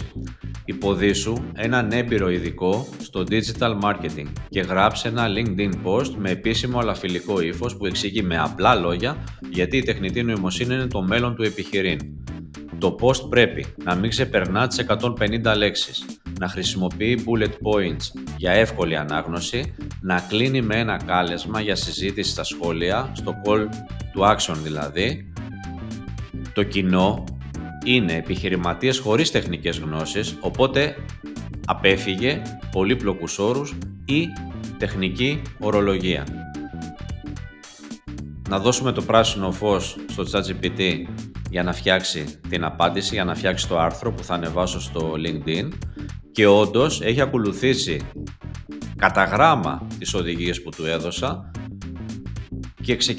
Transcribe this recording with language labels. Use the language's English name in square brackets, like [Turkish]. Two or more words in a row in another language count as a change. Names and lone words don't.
[Greek] Υποδίσου έναν έμπειρο ειδικό στο [English] digital marketing [Greek] και γράψε ένα LinkedIn post με επίσημο αλλά φιλικό ύφος που εξηγεί με απλά λόγια γιατί η τεχνητή νοημοσύνη είναι το μέλλον του επιχειρήν. Το post πρέπει να μην ξεπερνά τις 150 λέξεις, να χρησιμοποιεί [English] bullet points [Greek] για εύκολη ανάγνωση, να κλείνει με ένα κάλεσμα για συζήτηση στα σχόλια, στο [English] call to action [Greek] δηλαδή. Το κοινό είναι επιχειρηματίες χωρίς τεχνικές γνώσεις, οπότε απέφυγε πολύπλοκους όρους ή τεχνική ορολογία. Να δώσουμε το πράσινο φως στο ChatGPT για να φτιάξει την απάντηση, για να φτιάξει το άρθρο που θα ανεβάσω στο LinkedIn και όντως έχει ακολουθήσει κατά γράμμα τις οδηγίες που του έδωσα και ξεκινάει.